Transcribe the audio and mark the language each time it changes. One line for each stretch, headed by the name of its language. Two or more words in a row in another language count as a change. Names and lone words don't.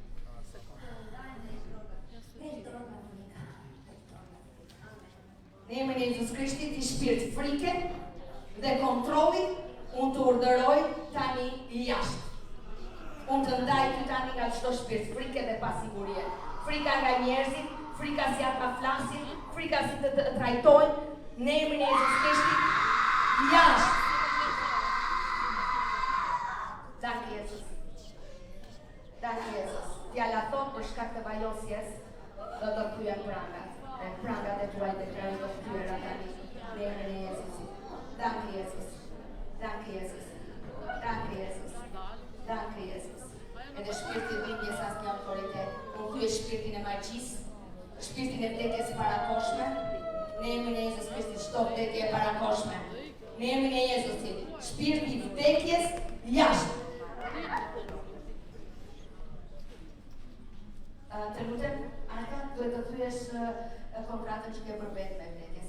Albanian: Në emrin e Jezus Krishtit i shpirt frike dhe kontrollit, unë të urdhëroj tani jashtë. Unë të ndaj ty tani nga çdo shpirt frike dhe pasigurie. Frika nga njerëzit, frika si ata flasin, frika si të trajtojnë, në emrin e Jezus Krishtit, jashtë.
German: Danke Jezus. Danke Jezus.
Albanian: Fjala thot për shkak të vajosjes, do të kthyen prangat. E prangat e tuaj të krajnë do të kthyen tani, në emrin e Jezusit.
German: Danke Jezus. Danke Jezus. Danke Jezus. Danke Jezus.
Albanian: Edhe shpirti dhimbjes asnjë autoritet. Unë thyej shpirtin e magjisë, shpirtin e vdekjes së parakoshme. Në emrin e Jezus Krishtit çdo vdekje e parakoshme. Në emrin e Jezusit, shpirti i vdekjes jashtë. Të lutem, Anka, duhet të thyesh kontratën që ke përbet me vdekje.